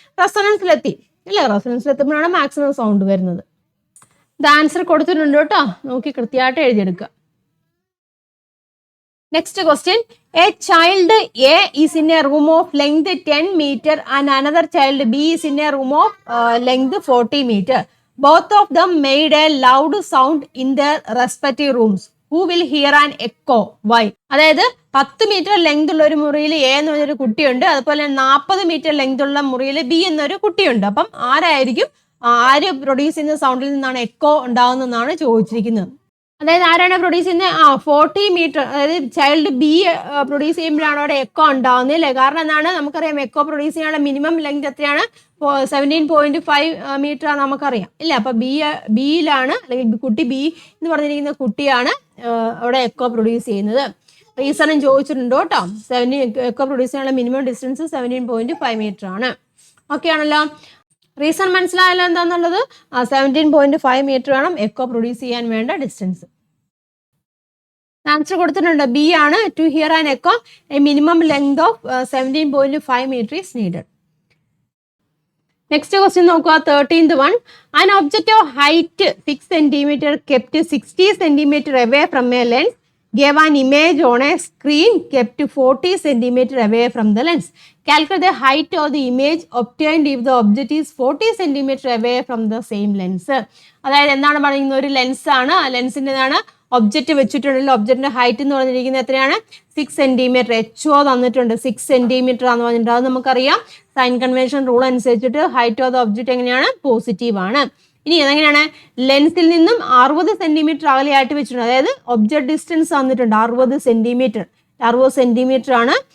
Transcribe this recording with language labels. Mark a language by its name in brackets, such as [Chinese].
[Malayalam] റെസൊണൻസിലെത്തി ഇല്ലേ, റെസൊണൻസിലെത്തുമ്പോഴാണ് maximum sound വരുന്നത്. ഇത് ആൻസർ കൊടുത്തിട്ടുണ്ട് കേട്ടോ, നോക്കി കൃത്യമായിട്ട് എഴുതിയെടുക്കുക. [English] Next question, a child A is in a room of length 10 meter and another child B is in a room of length 40 meter. Both of them made a loud sound in their respective rooms. Who will hear an echo? Why? [Malayalam] അതായത് 10 meter length ഉള്ള ഒരു മുറിയിൽ A എന്ന് പറഞ്ഞൊരു കുട്ടിയുണ്ട്, അതുപോലെ 40 meter length ഉള്ള മുറിയിൽ ബി എന്നൊരു കുട്ടിയുണ്ട്. അപ്പം ആര് പ്രൊഡ്യൂസ് ചെയ്യുന്ന സൗണ്ടിൽ നിന്നാണ് എക്കോ ഉണ്ടാവുന്നതെന്നാണ് ചോദിച്ചിരിക്കുന്നത്. അതായത് ആരാണ് പ്രൊഡ്യൂസ് ചെയ്യുന്നത്? 40 meter, അതായത് ചൈൽഡ് ബി പ്രൊഡ്യൂസ് ചെയ്യുമ്പോഴാണ് അവിടെ എക്കോ ഉണ്ടാവുന്നത് അല്ലേ. കാരണം എന്താണ്? നമുക്കറിയാം എക്കോ പ്രൊഡ്യൂസ് ചെയ്യാനുള്ള മിനിമം ലെങ്ത് എത്രയാണ്? 17.5 meter ആണ് നമുക്കറിയാം ഇല്ല. അപ്പൊ ബിയിലാണ്, അല്ലെങ്കിൽ കുട്ടി ബി എന്ന് പറഞ്ഞിരിക്കുന്ന കുട്ടിയാണ് അവിടെ എക്കോ പ്രൊഡ്യൂസ് ചെയ്യുന്നത്. റീസണും ചോദിച്ചിട്ടുണ്ട് കേട്ടോ. എക്കോ പ്രൊഡ്യൂസ് ചെയ്യാനുള്ള മിനിമം ഡിസ്റ്റൻസ് 17.5 meter ആണ്. ഓക്കെ ആണല്ലോ. റീസൺ മനസ്സിലായല്ലോ എന്താന്നുള്ളത്? 17.5 meter വേണം എക്കോ പ്രൊഡ്യൂസ് ചെയ്യാൻ വേണ്ട ഡിസ്റ്റൻസ്. ആൻസർ കൊടുത്തിട്ടുണ്ട്, ബി ആണ്. [English] To hear an echo a minimum length of 17.5 meter is needed. Next question [Malayalam] നോക്കുക, [English] 13th one. An object of height 6 centimeter kept 60 centimeter away from a lens gave an image on a screen kept 40 centimeter away from the lens. Calculate the height of the image obtained if the object is 40 centimeter away from the same lens. [Malayalam] അതായത് എന്താണ് പറയുന്നത്? ഒരു lens ആണ്, ആ ലെൻസിൻ്റെതാണ് object വെച്ചിട്ടുണ്ടല്ലോ. ഒബ്ജക്റ്റിന്റെ height എന്ന് പറഞ്ഞിരിക്കുന്നത് എത്രയാണ്? 6 centimeter. HO തന്നിട്ടുണ്ട് 6 centimeter ആണെന്ന് പറഞ്ഞിട്ടുണ്ട്. അത് നമുക്കറിയാം, സൈൻ കൺവെൻഷൻ റൂൾ അനുസരിച്ചിട്ട് ഹൈറ്റ് ഓഫ് ദ ഒബ്ജക്റ്റ് എങ്ങനെയാണ്? പോസിറ്റീവ് ആണ്. ഇനി അതെങ്ങനെയാണ്? ലെൻസിൽ നിന്നും 60 centimeter അകലെയായിട്ട് വെച്ചിട്ടുണ്ട്. അതായത് ഒബ്ജക്ട് ഡിസ്റ്റൻസ് തന്നിട്ടുണ്ട് 60 centimeter ആണ്.